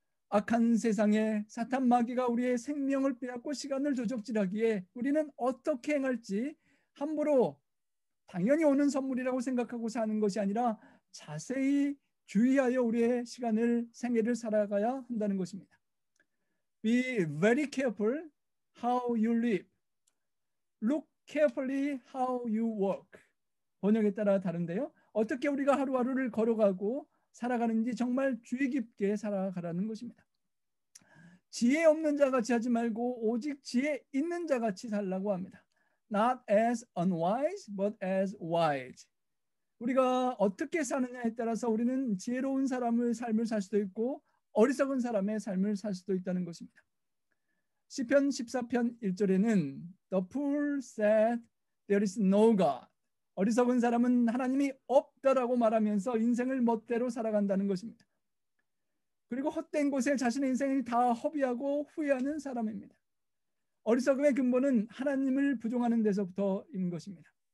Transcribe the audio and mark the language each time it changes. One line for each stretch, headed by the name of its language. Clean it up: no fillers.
Korean: 악한 세상에 사탄 마귀가 우리의 생명을 빼앗고 시간을 도적질하기에 우리는 어떻게 행할지 함부로 당연히 오는 선물이라고 생각하고 사는 것이 아니라 자세히 주의하여 우리의 시간을, 생애를 살아가야 한다는 것입니다.
English: Be very careful how you live. Look carefully how you work.
Korean: 번역에 따라 다른데요. 어떻게 우리가 하루하루를 걸어가고 살아가는지 정말 주의 깊게 살아가라는 것입니다. 지혜 없는 자같이 하지 말고 오직 지혜 있는 자같이 살라고 합니다.
English: Not as unwise, but as wise.
Korean: 우리가 어떻게 사느냐에 따라서 우리는 지혜로운 사람의 삶을 살 수도 있고 어리석은 사람의 삶을 살 수도 있다는 것입니다. 시편 14편 1절에는
English: The fool said there is no God.
Korean: 어리석은 사람은 하나님이 없다라고 말하면서 인생을 멋대로 살아간다는 것입니다. 그리고 헛된 곳에 자신의 인생을 다 허비하고 후회하는 사람입니다. 어리석음의 근본은 하나님을 부정하는 데서부터 있는 것입니다.